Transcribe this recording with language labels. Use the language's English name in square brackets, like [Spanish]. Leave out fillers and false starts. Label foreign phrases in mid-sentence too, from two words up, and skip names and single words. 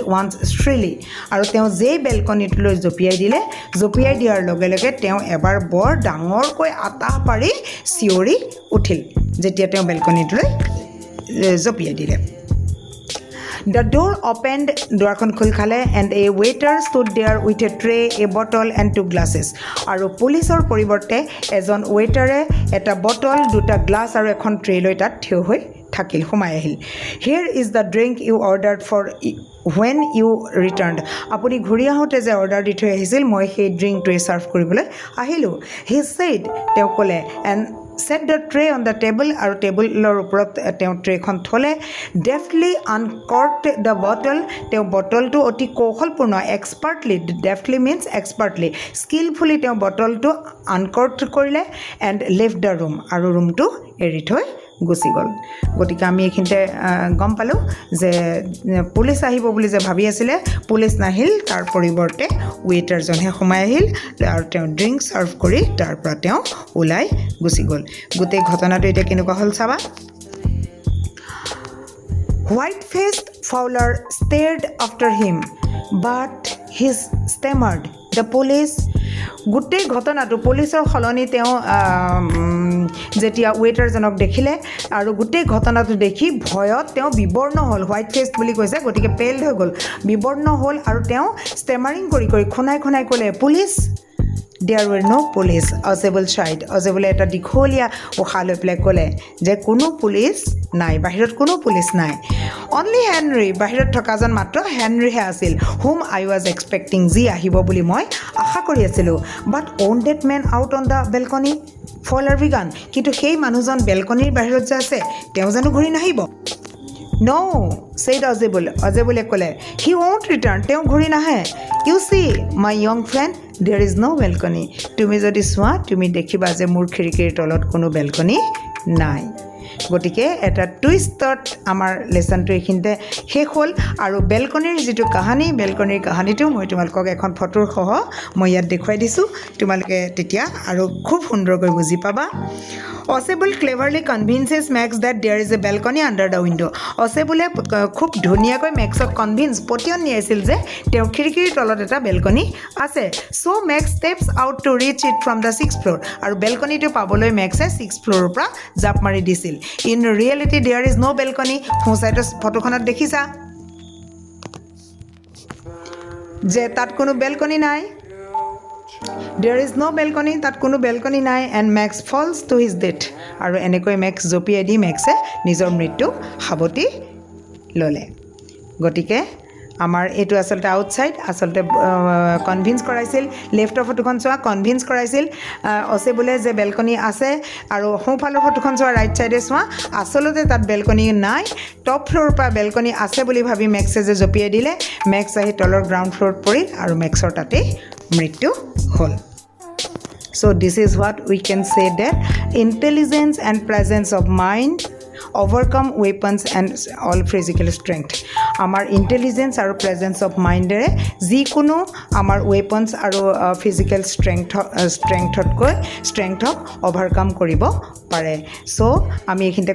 [English] once shrilly [Assamese] আৰু তেওঁ যেই বেলকনিটোলৈ জঁপিয়াই দিয়াৰ লগে লগে তেওঁ এবাৰ বৰ ডাঙৰকৈ আতাহ পাৰি চিঞৰি উঠিল যেতিয়া তেওঁ বেলকনিটোলৈ জঁপিয়াই দিলে [English] the door opened [Assamese] দুৱাৰখন খোল খালে [English] and a waiter stood there with a tray a bottle and two [Assamese] গ্লাছেছ আৰু পুলিচৰ পৰিৱৰ্তে এজন ৱেইটাৰে এটা বটল দুটা গ্লাছ আৰু এখন ট্ৰে লৈ তাত থিয় হৈ থাকিল সোমাই আহিল [English] here is the drink you ordered for when you returned [Assamese] আপুনি ঘূৰি আহোঁতে যে অৰ্ডাৰ দি থৈ আহিছিল মই সেই ড্ৰিংকটোৱে ছাৰ্ভ কৰিবলৈ আহিলোঁ [English] he said [Assamese] তেওঁ ক'লে [English] and set the tray on the [Assamese] table আৰু টেবুলৰ ওপৰত তেওঁ ট্ৰেখন থলে [English] deftly uncorked the bottle [Assamese] তেওঁ বটলটো অতি কৌশলপূৰ্ণ [English] expertly deftly means expertly skillfully [Assamese] তেওঁ বটলটো uncorked কৰিলে [English] and left the room [Assamese] আৰু ৰুমটো এৰি থৈ গুচি গ'ল গতিকে আমি এইখিনিতে গম পালোঁ যে পুলিচ আহিব বুলি যে ভাবি আছিলে পুলিচ নাহিল তাৰ পৰিৱৰ্তে ৱেটাৰজনহে সোমাই আহিল আৰু তেওঁ [English] drink serve [Assamese] কৰি তাৰ পৰা তেওঁ ওলাই গুচি গ'ল গোটেই ঘটনাটো এতিয়া কেনেকুৱা হ'ল চাবা [English] white-faced Fowler stared after him but he stammered the police [Assamese] গোটেই ঘটনাটো পুলিচৰ সলনি তেওঁ যেতিয়া ৱেটাৰজনক দেখিলে আৰু গোটেই ঘটনাটো দেখি ভয়ত তেওঁ বিবৰ্ণ হ'ল [English] white face [Assamese] বুলি কৈছে গতিকে পেল্ড হৈ গ'ল বিবৰ্ণ হ'ল আৰু তেওঁ ষ্টেমাৰিং কৰি কৰি খুনাই খুনাই ক'লে পুলিচ [English] there were no police [Assamese] অজেবল চাইড অজেবলে এটা দীঘলীয়া উশাহ লৈ পেলাই ক'লে যে কোনো পুলিচ নাই বাহিৰত কোনো পুলিচ নাই অনলি হেনৰি বাহিৰত থকাজন মাত্ৰ হেনৰিহে আছিল [English] whom I was expecting [Assamese] যি আহিব বুলি মই আশা কৰি আছিলোঁ [English] but won't that man out on the balcony Fowler began [Assamese] কিন্তু সেই মানুহজন বেলকনিৰ বাহিৰত যে আছে তেওঁ জানো ঘূৰি নাহিব [English] No, said অজেবলে ক'লে he won't return [Assamese] তেওঁ ঘূৰি নাহে [English] you see my young friend there is no balcony [Assamese] তুমি যদি চোৱা তুমি দেখিবা যে মোৰ খিৰিকীৰ তলত কোনো বেলকনি নাই গতিকে এটা টুইষ্টত আমাৰ লেসনটো এইখিনিতে শেষ হ'ল আৰু বেলকনিৰ যিটো কাহিনী বেলকনিৰ কাহিনীটো মই তোমালোকক এখন ফটোৰ সহ মই ইয়াত দেখুৱাই দিছোঁ তোমালোকে তেতিয়া আৰু খুব সুন্দৰকৈ বুজি পাবা [English] Osable cleverly convinces Max that there is a balcony under the window. [Assamese] Osable খুব ধুনীয়াকৈ Maxক কনভিন্স পটিয়ন নিয়াইছিল যে তেওঁ খিৰিকীৰ তলত এটা বেলকনি আছে [English] so Max steps out to reach it from the 6th floor [Assamese] আৰু বেলকনিটো পাবলৈ Maxে 6th ফ্ল'ৰৰ পৰা জাপ মাৰি দিছিল [English] in reality there is no balcony [Assamese] হোসাইটো ফটোখনত দেখিছা যে তাত কোনো বেলকনি নাই [English] There is no balcony [Assamese] তাত কোনো বেলকনি নাই [English] and Max falls to his death [Assamese] আৰু এনেকৈ Max জপিয়াই দি Maxে নিজৰ মৃত্যু সাৱটি ল'লে গতিকে আমাৰ এইটো আচলতে আউটসাইড আচলতে কনভিন্স কৰাইছিল লেফ্টৰ ফটোখন চোৱা কনভিন্স কৰাইছিল অসেবলে যে বেলকনি আছে আৰু সোঁফালৰ ফটোখন চোৱা [English] right sideে [Assamese] চোৱা আচলতে তাত বেলকনি নাই [English] top floorৰ [Assamese] পৰা বেলকনি আছে বুলি ভাবি Maxে যে জপিয়াই দিলে Max আহি তলৰ [English] ground floorত [Assamese] পৰিল আৰু Maxৰ তাতে মৃত্যু হ'ল [English] So this is what we can say that intelligence and presence of mind overcome weapons and all physical strength [Assamese] আমাৰ ইন্টেলিজেন্স আৰু [English] presence of mindেৰে [Assamese] যিকোনো আমাৰ ৱেপন্স আৰু [English] physical strengthক overcome [Assamese] কৰিব পাৰে চ' আমি এইখিনিতে